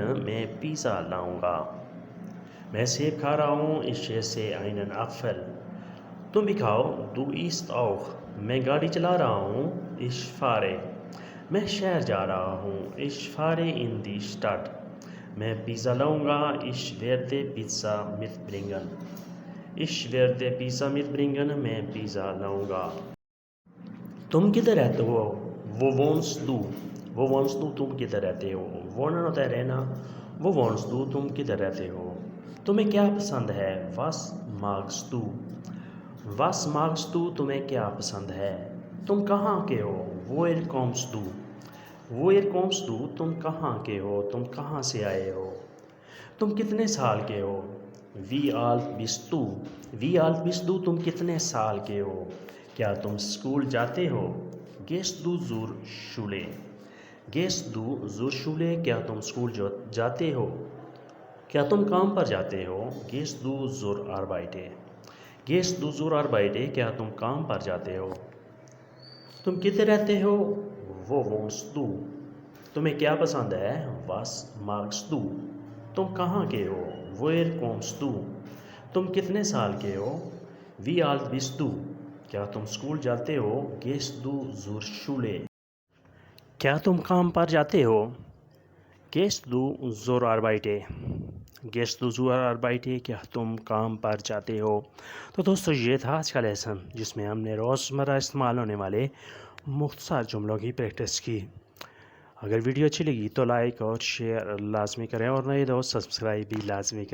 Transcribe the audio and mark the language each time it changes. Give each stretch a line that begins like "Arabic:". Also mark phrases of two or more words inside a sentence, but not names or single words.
Urdu: میں پیزا لاؤں گا. میں سیب کھا رہا ہوں.
German: ich esse einen Apfel.
Urdu: تم بھی کھاؤ.
German: du isst auch.
Urdu: میں گاڑی چلا رہا ہوں.
German: ich fahre.
Urdu: میں شہر جا رہا ہوں.
German: ich fahre in die Stadt.
Urdu: میں پیزا لاؤں گا.
German: ich werde Pizza mitbringen.
Urdu: میں پیزا لاؤں گا. تم کدھر رہتے ہو؟
German: wo wohnst du.
Urdu: تم کدھر رہتے ہو؟ wohnen ہوتا ہے رہنا.
German: wo wohnst du.
Urdu: تم کدھر رہتے ہو؟ تمہیں کیا پسند ہے؟
German: was magst du.
Urdu: تمہیں کیا پسند ہے؟ تم کہاں کے ہو؟
German: woher kommst du.
Urdu: تم کہاں کے ہو؟ تم کہاں سے آئے ہو؟ تم کتنے سال کے ہو؟
German: wie alt bist du.
Urdu: تم کتنے سال کے ہو؟ کیا تم اسکول جاتے ہو؟
German: gehst du zur Schule.
Urdu: کیا تم اسکول جاتے ہو؟ کیا تم کام پر جاتے ہو؟
German: gehst du zur Arbeit.
Urdu: کیا تم کام پر جاتے ہو؟ تم کدھر رہتے ہو؟
German: wo wohnst du.
Urdu: تمہیں کیا پسند ہے؟
German: was magst du.
Urdu: تم کہاں کے ہو؟
German: woher kommst du.
Urdu: تم کتنے سال کے ہو؟
German: wie alt bist du.
Urdu: کیا تم اسکول جاتے ہو؟
German: gehst du zur Schule.
Urdu: کیا تم کام پر جاتے ہو؟
German: gehst du zur Arbeit.
Urdu: کیا تم کام پر جاتے ہو؟ تو دوستو یہ تھا آج کا لیسن، جس میں ہم نے روزمرہ استعمال ہونے والے مختصر جملوں کی پریکٹس کی. اگر ویڈیو اچھی لگی تو لائک اور شیئر لازمی کریں، اور نئے دوست سبسکرائب بھی لازمی کریں۔